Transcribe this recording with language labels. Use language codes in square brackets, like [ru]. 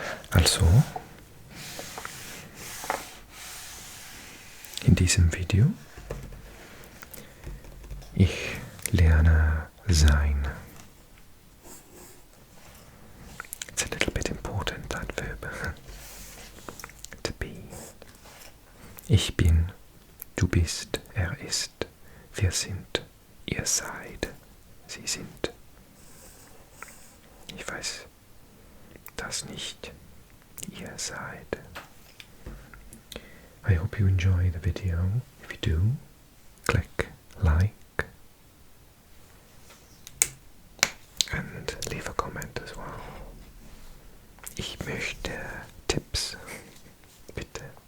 [de] Also, in diesem Video, ich lerne sein. [en] It's a little bit important, that verb. To be. [de] Ich bin, du bist, er ist, wir sind, ihr seid, sie sind. Ich weiß das nicht, ihr seid. [en] I hope you enjoy the video. If you do, click like and leave a comment as well. [de] Ich möchte Tipps, bitte.